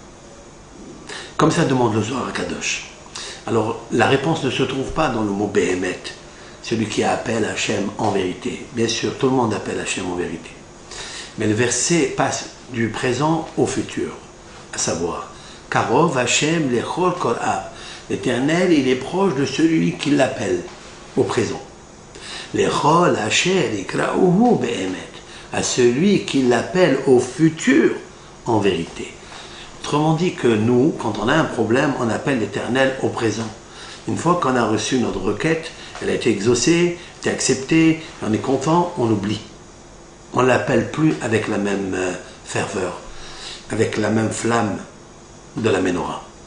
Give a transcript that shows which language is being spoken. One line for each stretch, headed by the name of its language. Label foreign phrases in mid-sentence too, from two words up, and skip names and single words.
French: Comme ça demande le Zohar Kadosh. Alors, la réponse ne se trouve pas dans le mot Behemet, celui qui appelle Hachem en vérité. Bien sûr, tout le monde appelle Hachem en vérité. Mais le verset passe du présent au futur, à savoir,
Hebrew: קרוב השם לכל קוראיו.
French: L'Éternel, il est proche de celui qui l'appelle au présent.
Hebrew: לכל אשר יקראהו באמת,
French: à celui qui l'appelle au futur en vérité. Autrement dit que nous, quand on a un problème, on appelle l'Éternel au présent. Une fois qu'on a reçu notre requête, elle a été exaucée, été acceptée, on est content, on oublie. On ne l'appelle plus avec la même ferveur, avec la même flamme de la Ménorah.